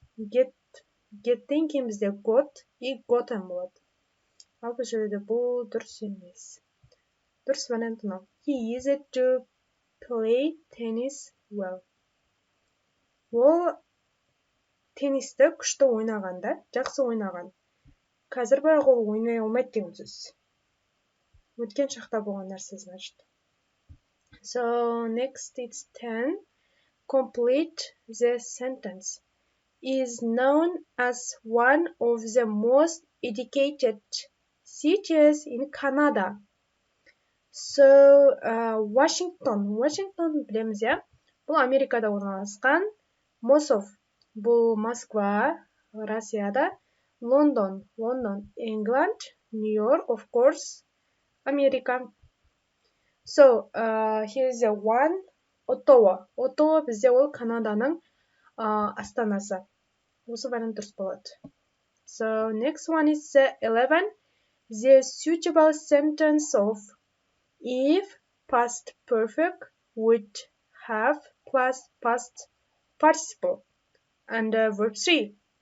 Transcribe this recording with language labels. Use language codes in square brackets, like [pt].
[kk] Get-тен кейін бізде got и gotten болады. Ал бұл жерде бұл дұрыс емес. Дұрыс вариант мынау. [en] He used to play tennis well. [kk] Ол теннисті күшті ойнаған да, жақсы ойнаған. Қазір бірақ ол ойнай алмайды деген сөз. Өткен шақта болған нәрсе, значит. [en] So next it's 10. Complete the sentence. Is known as one of the most educated cities in Canada. [kk] So Washington білеміз, я? Бұл Америкада орналасқан. Moscow бұл Москва, Россияда. [en] London, England. New York, of course, America. So here's the one. [kk] Ottawa бізде ол Канаданың астанасы. Осы вариант дұрыс болады. [en] So next one is 11. The suitable sentence of if past perfect would have plus past participle and verb 3.